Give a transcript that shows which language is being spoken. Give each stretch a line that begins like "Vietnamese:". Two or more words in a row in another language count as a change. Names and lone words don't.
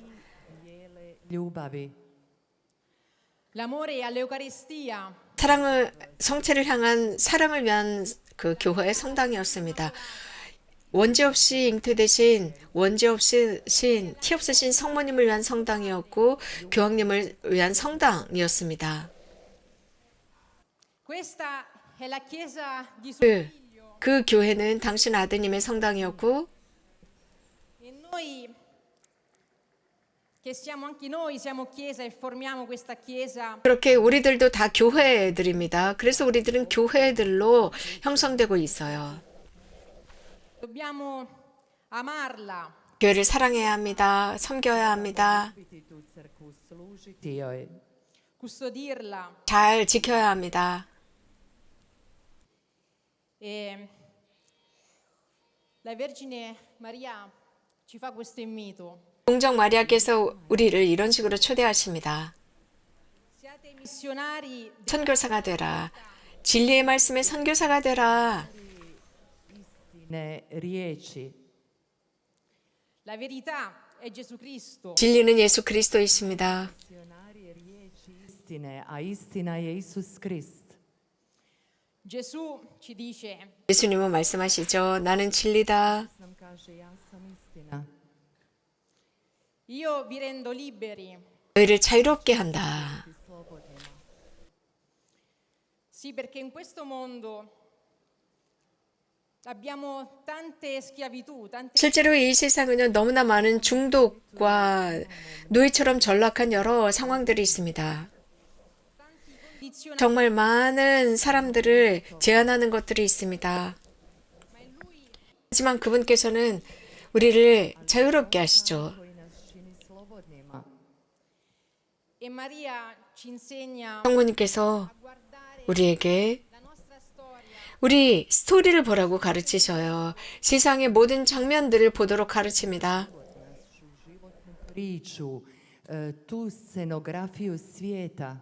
Croatian: Ljubavi.
Italian: L'amore all'Eucaristia,
Korean: 성체를 향한 사랑을 위한 그 교회의 성당이었습니다. 원죄 없이 잉태되신 원죄 없으신 티 없으신 성모님을 위한 성당이었고 교황님을 위한 성당이었습니다.
Italian: questa è la Chiesa di suo figlio
Korean: 그 교회는 당신 아드님의 성당이었고
Italian: e noi che siamo anche noi siamo Chiesa e formiamo questa Chiesa.
Korean: 그렇게 우리들도 다 교회들입니다. 그래서 우리들은 교회들로 형성되고 있어요.
Italian: Dobbiamo amarla,
Korean: 교회를 사랑해야 합니다. 섬겨야 합니다.
Croatian: Biti tu crkvu, služiti joj.
Italian: custodirla.
Korean: 잘 지켜야 합니다.
Italian: E la Vergine Maria ci fa questo invito.
Korean: 동정 마리아께서 우리를 이런 식으로 초대하십니다.
Italian: Siate missionari,
Korean: 선교사가 되라. 진리의 말씀의 선교사가 되라.
Croatian: Ne riječi.
Italian: la verità è Gesù Cristo.
Korean: 진리는 예수 그리스도이십니다.
Croatian: Misionari riječi istine, a istina je Isus Krist.
Italian: Gesù ci dice,
Korean: 예수님은 말씀하시죠. 나는 진리다.
Croatian: Nam kaže, ja sam istina.
Italian: io vi rendo liberi.
Korean: 너희를 자유롭게 한다.
Croatian: Slobodnima.
Italian: Sì, perché in questo mondo abbiamo tante schiavitù, tante
Korean: 실제로 이 세상에는 너무나 많은 중독과 노예처럼 전락한 여러 상황들이 있습니다.
Italian: condizioni,
Korean: 정말 많은 사람들을 제한하는 것들이 있습니다. 하지만 그분께서는 우리를 자유롭게 하시죠.
Croatian: Koji nas čini slobodnima.
Italian: e Maria ci insegna
Korean: 성모님께서
Italian: a guardare
Korean: 우리에게
Italian: la nostra storia
Korean: 우리 스토리를 보라고 가르치셔요. 세상의 모든 장면들을 보도록 가르칩니다.
Croatian: Našu životnu priču, tu scenografiju svijeta.